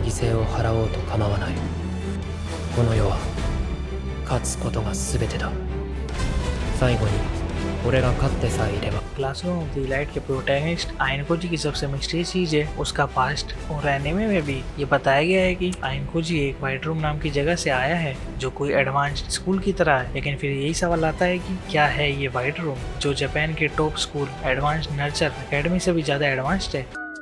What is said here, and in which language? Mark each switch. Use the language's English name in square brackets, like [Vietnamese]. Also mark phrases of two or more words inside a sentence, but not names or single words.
[Japanese] 牲を払おうと構わない。この世は勝つことが全てだ。最後に俺が勝ってさえいれば。 [Hindi] क्लासरूम ऑफ द इलाइट के प्रोटैगनिस्ट आयनकोजी की सबसे मिस्ट्री चीज है उसका पास्ट, और एनिमे में भी ये बताया गया है कि आयनकोजी एक व्हाइट रूम नाम की जगह से आया है जो कोई [English] advanced school [Hindi] की तरह है। लेकिन फिर यही सवाल आता है कि क्या है ये व्हाइट रूम जो जापान के [English] top school [Hindi] एडवांस्ड नर्चर एकेडमी से भी ज्यादा एडवांस्ड है।